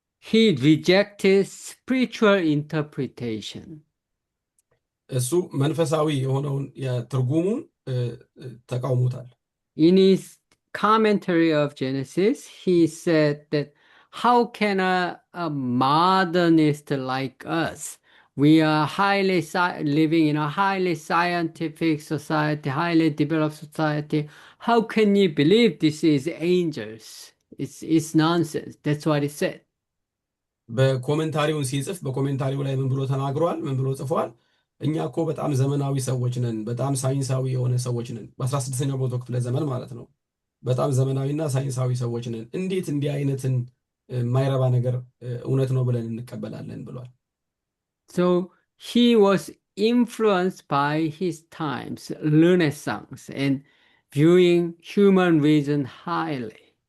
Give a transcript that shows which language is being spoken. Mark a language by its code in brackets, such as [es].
[en] He rejected spiritual interpretation. [am] እሱ መንፈሳዊ የሆነውን ትርጉሙን ተቃውሞታል። [en] In his commentary of Genesis, he said that how can a modernist like us, we are living in a highly scientific society, highly developed society, how can you believe this is angels? It's nonsense. That's what he said. [am] በኮሜንታሪውን ሲጽፍ በኮሜንታሪው ላይ ምን ብሎ ተናግሯል? ምን ብሎ ጽፏል? እኛ እኮ በጣም ዘመናዊ ሰዎች ነን፣ በጣም ሳይንሳዊ የሆነ ሰዎች ነን። በ16ኛው መቶ ክፍለ ዘመን ማለት ነው። በጣም ዘመናዊና ሳይንሳዊ ሰዎች ነን። እንዴት እንዲህ አይነትን የማይረባ ነገር እውነት ነው ብለን እንቀበላለን ብሏል። [en] So he was influenced by his times, Renaissance, and viewing human reason highly.